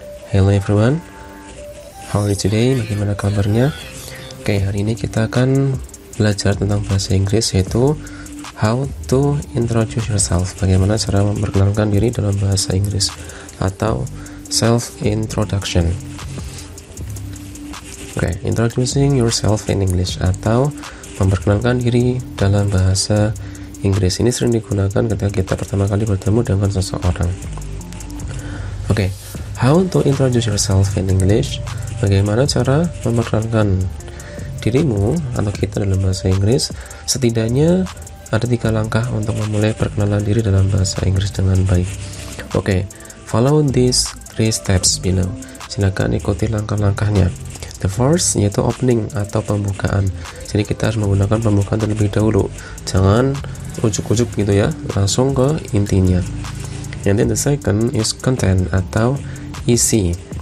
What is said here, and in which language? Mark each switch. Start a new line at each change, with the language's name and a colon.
English: Hello everyone, how are you today?
Indonesian: Bagaimana kabarnya? Oke, hari ini kita akan belajar tentang bahasa Inggris, yaitu
English: how to introduce yourself.
Indonesian: Bagaimana cara memperkenalkan diri dalam bahasa Inggris, atau self introduction. Oke,
English: introducing yourself in English,
Indonesian: atau memperkenalkan diri dalam bahasa Inggris. Ini sering digunakan ketika kita pertama kali bertemu dengan seseorang.
English: Oke, how to introduce yourself in English.
Indonesian: Bagaimana cara memperkenalkan dirimu atau kita dalam bahasa Inggris? Setidaknya ada 3 langkah untuk memulai perkenalan diri dalam bahasa Inggris dengan baik.
English: Oke, follow these 3 steps below.
Indonesian: Silakan ikuti langkah-langkahnya.
English: The first
Indonesian: yaitu opening atau pembukaan. Jadi kita harus menggunakan pembukaan terlebih dahulu. Jangan ujuk-ujuk gitu ya, langsung ke intinya.
English: And then the second is content
Indonesian: atau isi.